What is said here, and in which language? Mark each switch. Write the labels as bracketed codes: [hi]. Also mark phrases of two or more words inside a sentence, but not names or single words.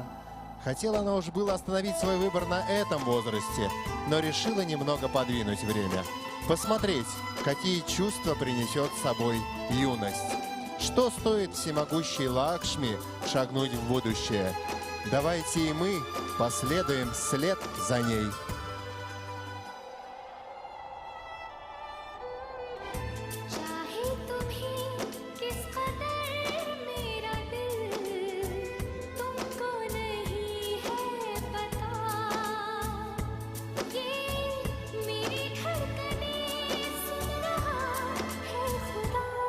[ru] Хотела она уж было остановить свой выбор на этом возрасте, но решила немного подвинуть время. Посмотреть, какие чувства принесет с собой юность. Что стоит всемогущей Лакшми шагнуть в будущее? Давайте и мы последуем вслед за ней. [hi] चाहे तुम्हें किस कदर मेरा दिल तुमको नहीं है पता ये मेरी धड़कनें सुन रहा है खुदा